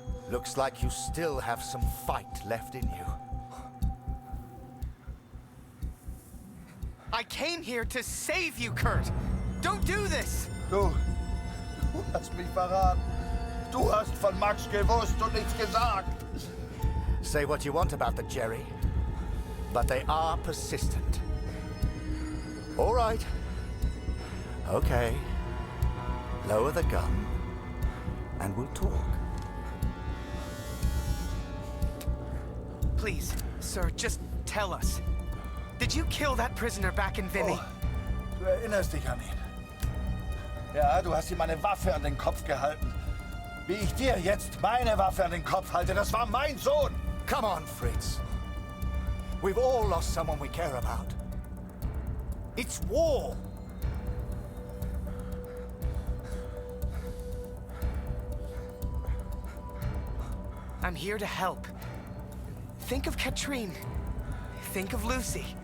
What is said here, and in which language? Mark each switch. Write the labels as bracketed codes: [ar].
[en] Looks like you still have some fight left in you. I came here to save you, Kurt. Don't do this. [de] Du hast mich verraten. Du hast von Max gewusst und nichts gesagt. [en] Say what you want about the Jerry, but they are persistent. All right. Okay. Lower the gun, and we'll talk. Please, sir, just tell us. Did you kill that prisoner back in Vinny? [de] Oh, du erinnerst dich an ihn. Ja, du hast ihm eine Waffe an den Kopf gehalten. Wie ich dir jetzt meine Waffe an den Kopf halte, das war mein Sohn. [en] Come on, Fritz. We've all lost someone we care about. It's war. I'm here to help. Think of Katrine. Think of Lucy.